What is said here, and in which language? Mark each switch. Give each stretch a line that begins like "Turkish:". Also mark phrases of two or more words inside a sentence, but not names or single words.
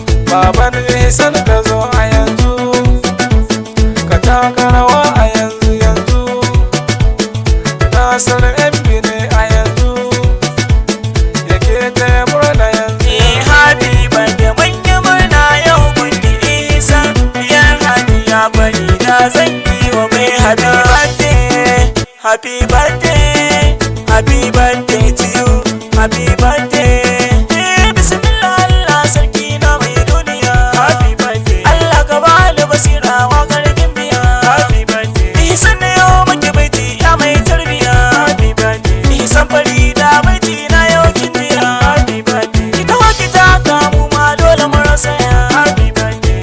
Hausa: Baban Ihsan ka zo a yanzu, ka taka rawa a yanzu yanzu. Nasir M B ne a yanzu, yake taya murna yanzu. Eh,
English: happy birthday,
Hausa: mun yi murna yau mun yi Isa. Diyar Hajiya Farida zan yi wa mai
English: happy birthday. Happy birthday, happy birthday to you. Happy birthday.
Hausa: Eh, bismillah, Allah sarki na mai duniya.
English: Happy birthday.
Hausa: Allah ka bani basira, waƙar gimbiya.
English: Happy birthday.
Hausa: Ihsan ne yau muke baiti, ya mai tarbiya.
English: Happy birthday. Ihsan Farida baiti.
Hausa: Ina yau kin jira,
English: happy birthday.
Hausa: Ki taho ki taka mu ma dole mu rausaya,
English: happy birthday.